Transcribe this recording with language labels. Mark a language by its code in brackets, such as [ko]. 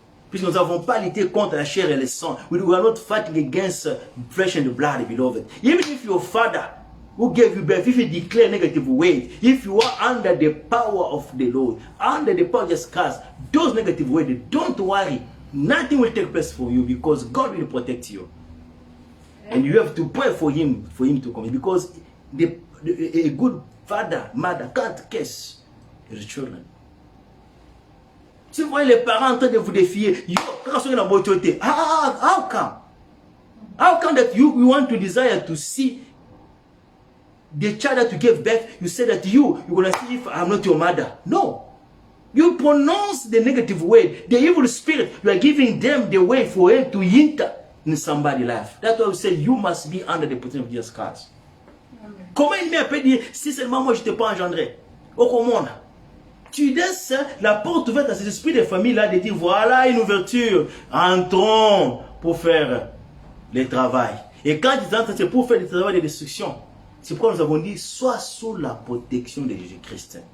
[fr] Puisque nous n'avons pas lutté contre la chair et le sang. [en] We are not fighting against flesh and blood, beloved. Even if your father who gave you birth, if you declare negative words, if you are under the power of the Lord, under the power of the scars, those negative words, don't worry. Nothing will take place for you, because God will protect you. And you have to pray for him to come. Because a good father, mother can't curse his children. [fr] Si vous voyez les parents en train de vous défier, [en] how come? How come that you want to desire to see the child that you gave birth, you say that you're going to see if I'm not your mother? No. You pronounce the negative word, the evil spirit, you are giving them the way for it to enter in somebody's life. That's why we say you must be under the protection of Jesus Christ. [fr] Comment il m'a peut dire, si seulement moi je ne t'ai pas engendré? Au comment? Tu laisses la porte ouverte à ces esprits de famille là de dire voilà une ouverture, entrons pour faire le travail. Et quand ils entrent, c'est pour faire le travail de destruction. C'est pourquoi nous avons dit sois sous la protection de Jésus-Christ.